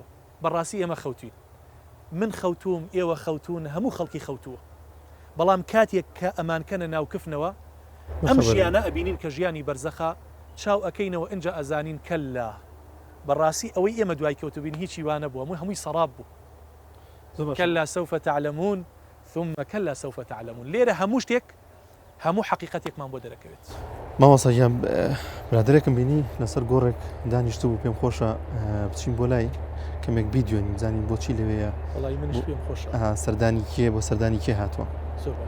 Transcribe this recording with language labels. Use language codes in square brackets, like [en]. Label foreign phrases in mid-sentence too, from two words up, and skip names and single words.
[ckb] بەڕاستی ئێمە خەوتوین، من خەوتوم ئێوە خەوتون هەموو خەڵکی خەوتووە، بەڵام کاتێک کە ئەمانکەنە ناو کفنەوە ئەم ژیانە ئەبینین کە ژیانی بەرزەخە چاو ئەەکەینەوە ئەنجا ئەزانین کەللا بەڕاستی ئەوەی ئێمە دوای کەوتبین هیچی وانە بووە هەمووی سەراب بوو، [ar] كلا سوف تعلمون ثم كلا سوف تعلمون، [ckb] لێرە هەموو شتێک هەموو حقیقەتێکمان بۆ دەرەکەوێت. ماوەسەیان برادێکم بینی لەسەر گۆڕێک دانیشتو بوو پێم خۆشە بچین بۆ لای کەمێک بیدیۆنی بزانین بۆچی لەوەیە وڵی منش پێم خۆشە سەردانی کێ بۆ سەردانی کێ هاتووە. زۆر باش